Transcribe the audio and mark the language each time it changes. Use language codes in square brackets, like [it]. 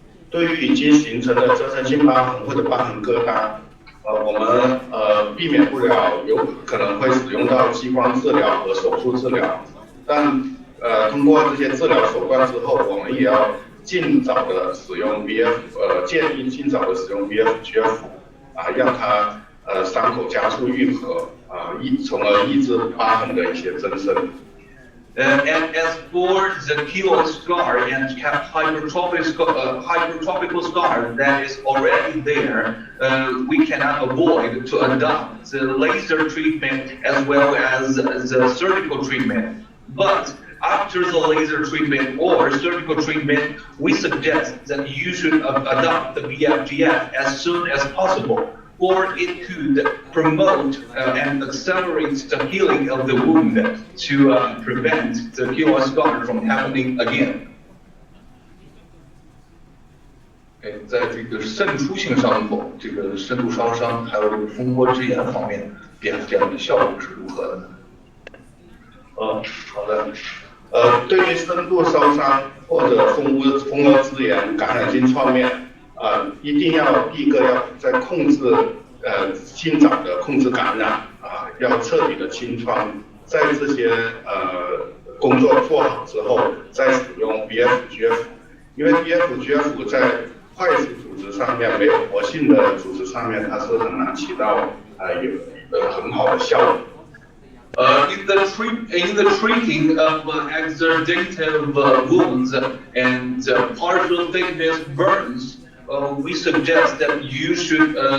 [zh] 对于已经形成的增生性瘢痕或者瘢痕疙瘩，我们避免不了有可能会使用到激光治疗和手术治疗，但通过这些治疗手段之后，我们也要尽早的使用建议尽早的使用 BFGF 让它伤口加速愈合从而抑制瘢痕的一些增生。 [en] And as for the keloid scar and hypertrophical scar that is already there, we cannot avoid to adopt the laser treatment as well as the surgical treatment. But after the laser treatment or surgical treatment, we suggest that you should adopt the BFGF as soon as possible, or it could promote and accelerate the healing of the wound to prevent the keloid scar from happening again. [zh] 在这个渗出性伤口、这个深度烧伤还有蜂窝之炎方面，BFGF的效果是如何的呢？好的。对于深度烧伤或者蜂窝支炎、感染性创面，一定要第一个要在尽早的控制感染要彻底的清创，在这些工作做好之后，再使用 BFGF， 因为 BFGF 在坏死组织上面没有活性的组织上面，它是很难起到有很好的效果。 [en] In the treating of exudative wounds and partial thickness burns, we suggest that you should